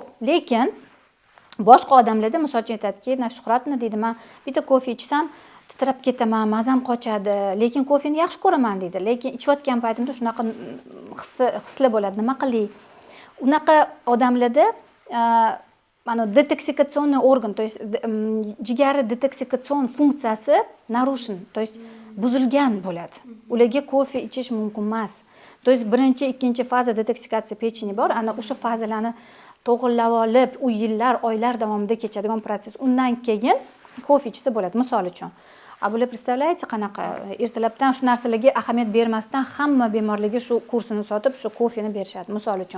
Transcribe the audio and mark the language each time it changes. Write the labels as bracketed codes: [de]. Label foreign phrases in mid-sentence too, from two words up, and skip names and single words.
[uz] Lekin boshqa odamlarda misol uchun aytadiki, Shuhratni deydi, men bitta kofe ichsam titrab ketaman, mazam qochadi, lekin kofeni yaxshi ko'raman deydi. Lekin ichayotgan paytimda shunaqa hislar bo'ladi. Nima qilay? Unaqa odamlarda mana detoksikatsionniy organ, [ru] то есть [uz] jigari detoksikatsion funksiyasi narushin, [ru] то есть [uz] buzilgan bo'ladi. Ularga kofe ichish mumkin emas. [ru] То есть [uz] birinchi, ikkinchi faza [ru] детоксикация печени [uz] bor, ana o'sha fazalarni to'g'irlab olib, u yillar, oylar davomida kechadigan proses. Undan keyin kofe ichsa bo'ladi, misol uchun. Bular представляете, qanaqa ertalabdan shu narsalarga ahamiyat bermasdan hamma bemorlarga shu kursini sotib, shu kofeni berishadi, misol uchun.